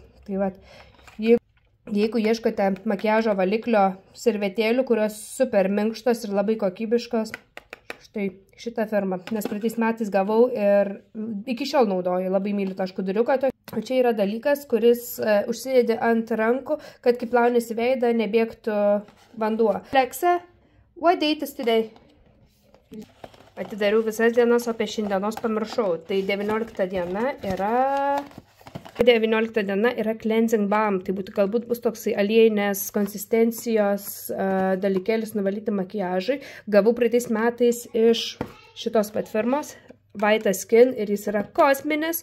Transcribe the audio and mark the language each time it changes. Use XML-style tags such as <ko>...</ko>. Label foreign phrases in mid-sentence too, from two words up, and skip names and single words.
<lt>Tai vat, jeigu ieškote makiažo valiklio servetėlių, kurios super minkštos ir labai kokybiškos, štai šitą firmą, nes praeitais metais gavau ir iki šiol naudoju, labai myliu tą škuduriuką. O čia yra dalykas, kuris užsidedi ant rankų, kad kai plaunėsi veidą, nebėgtų vanduo.</lt> <en>Alexa, what date is today?</en> <lt>Atidariau visas dienas, o apie šiandienos pamiršau. Tai 19 diena yra... 19 diena yra</lt> <en>cleansing balm,</en> <lt>tai galbūt bus toksai aliejinės konsistencijos dalykėlis nuvalyti makiažui. Gavau praeitais metais iš šitos pat firmos, White Skin, ir jis yra kosminis.</lt>